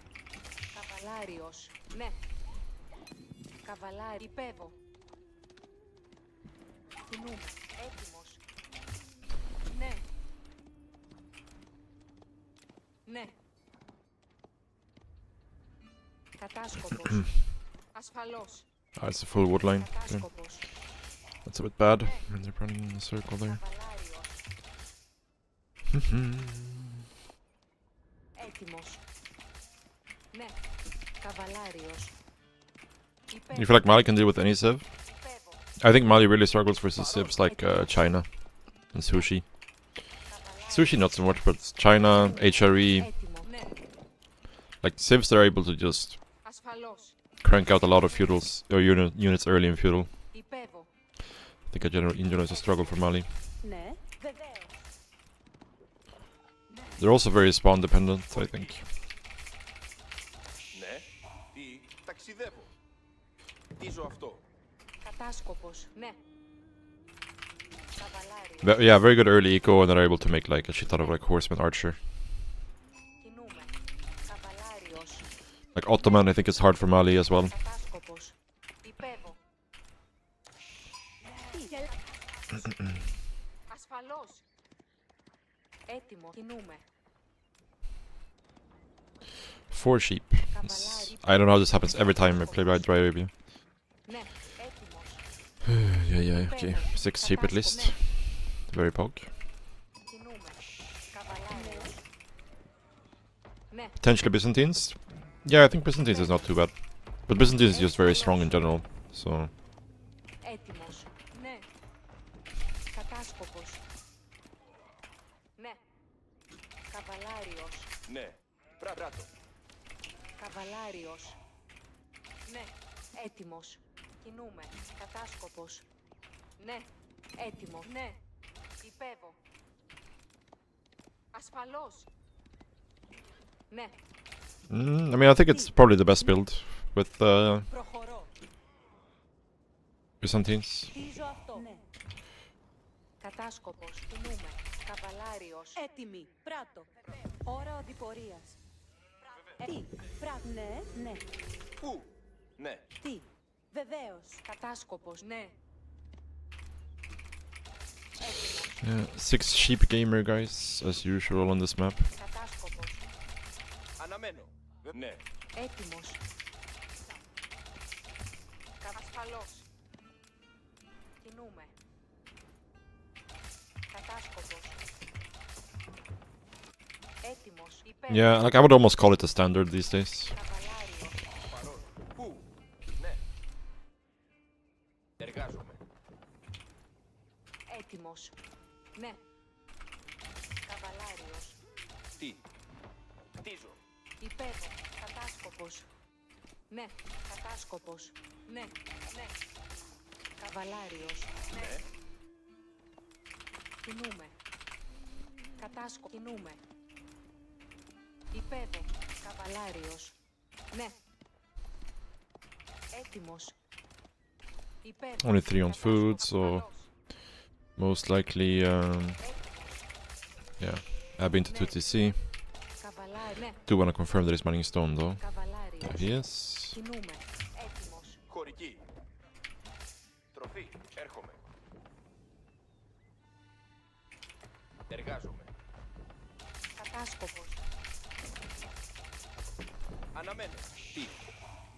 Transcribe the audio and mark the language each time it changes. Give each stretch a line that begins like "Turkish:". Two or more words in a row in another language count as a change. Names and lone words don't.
Greek: Καβαλάριος. Ναι. Καβαλάρι. Υπέβω. Κινούμε. Έτοιμος. Ναι. Ναι. Κατάσκοπος. Ασφαλώς.
English: Ah, it's a full wood line. Okay.
Greek: Κατάσκοπος.
English: That's a bit bad when they're running in a circle there.
Greek: Καβαλάριος. Έτοιμος. Ναι. Καβαλάριος.
English: You feel like Mali can deal with any civ? I think Mali really struggles versus civs like China and Sushi. Sushi not so much, but China, HRE,
Greek: Έτοιμο. Ναι.
English: like civs they're able to just
Greek: Ασφαλώς.
English: crank out a lot of feudals or units early in feudal.
Greek: Υπέβω.
English: I think in general it's a struggle for Mali.
Greek: Ναι, βεβαίως.
English: They're also very spawn dependent, I think.
Greek: Ναι. Τι. Ταξιδεύω. Χτίζω αυτό. Κατάσκοπος. Ναι. Καβαλάριος.
English: Yeah, very good early eco, and they're able to make like a shit out of like horseman archer.
Greek: Κινούμε. Καβαλάριος.
English: Like Ottoman, I think it's hard for Mali as well.
Greek: Κατάσκοπος. Υπέβω. Ασφαλώς. Έτοιμο. Κινούμε.
English: 4 sheep. I don't know how this happens every time I play by Dry Arabia.
Greek: Ναι. Έτοιμος.
English: Yeah, okay. 6 sheep at least. Very pog.
Greek: Κινούμε. Καβαλάριος. Ναι.
English: Potentially Byzantines? Yeah, I think Byzantines is not too bad. But Byzantines is just very strong in general, so...
Greek: Έτοιμος. Ναι. Κατάσκοπος. Ναι. Καβαλάριος. Ναι. Πράτο. Καβαλάριος. Ναι. Έτοιμος. Κινούμε. Κατάσκοπος. Ναι. Έτοιμο. Ναι. Υπέβω. Ασφαλώς. Ναι.
English: I mean, I think it's probably the best build with
Greek: Προχωρώ.
English: Byzantines.
Greek: Χτίζω αυτό. Ναι. Κατάσκοπος. Κινούμε. Καβαλάριος. Έτοιμη. Πράτο. Ώρα οδηπορίας. Τι. Πράτο. Ναι, ναι. Πού. Ναι. Τι. Βεβαίως. Κατάσκοπος. Ναι.
English: Yeah, 6 sheep gamer guys, as usual on this map.
Greek: Κατάσκοπος. Αναμένω. Ναι. Έτοιμος. Ασφαλώς. Κινούμε. Κατάσκοπος. Έτοιμος. Υπέρ.
English: Yeah, like I would almost call it a standard these days.
Greek: Καβαλάριος. Παρόν. Πού. Ναι. Εργάζομαι. Έτοιμος. Ναι. Καβαλάριος. Τι. Χτίζω. Υπέβω. Κατάσκοπος. Ναι. Κατάσκοπος. Ναι. Ναι. Καβαλάριος. Ναι. Κινούμε. Κινούμε. Υπέβω. Καβαλάριος. Ναι. Έτοιμος. Υπέβω.
English: Only 3 on food, so
Greek: Ασφαλώς.
English: most likely, yeah, Abbey into 2TC.
Greek: Καβαλάρι. Ναι.
English: Do want to confirm that he's mining stone though.
Greek: Καβαλάριος.
English: Yeah, he is.
Greek: Κινούμε. Έτοιμος. Χωρική. Τροφή. Έρχομαι. Εργάζομαι. Κατάσκοπος. Αναμένω. Τι. Ναι.